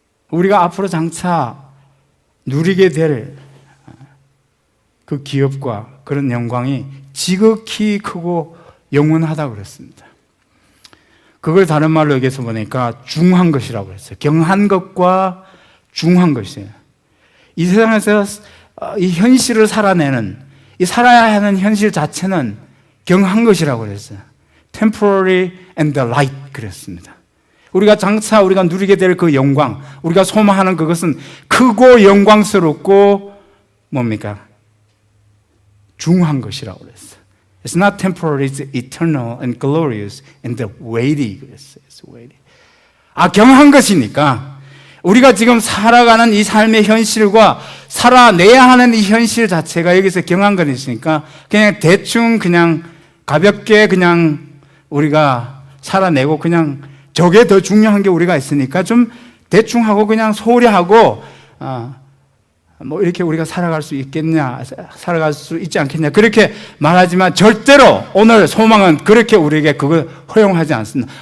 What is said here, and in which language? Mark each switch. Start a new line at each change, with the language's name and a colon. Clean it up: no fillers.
Korean: 우리가 앞으로 장차 누리게 될 그 기업과 그런 영광이 지극히 크고 영원하다고 그랬습니다. 그걸 다른 말로 여기서 보니까 중한 것이라고 했어요. 경한 것과 중한 것이에요. 이 세상에서 이 현실을 살아내는, 이 살아야 하는 현실 자체는 경한 것이라고 그랬어요.
English: Temporary and the light
Korean: 그랬습니다. 우리가 장차 우리가 누리게 될 그 영광, 우리가 소망하는 그것은 크고 영광스럽고 뭡니까? 중한 것이라고 그랬어요.
English: It's not temporary, it's eternal and glorious and weighty
Korean: 그랬어요.
English: It's weighty.
Korean: 경한 것이니까 우리가 지금 살아가는 이 삶의 현실과 살아내야 하는 이 현실 자체가 여기서 경한 것이니까 그냥 대충 그냥 가볍게 그냥 우리가 살아내고 그냥 저게 더 중요한 게 우리가 있으니까 좀 대충 하고 그냥 소홀히 하고 뭐 이렇게 우리가 살아갈 수 있겠냐, 살아갈 수 있지 않겠냐 그렇게 말하지만 절대로 오늘 소망은 그렇게 우리에게 그걸 허용하지 않습니다.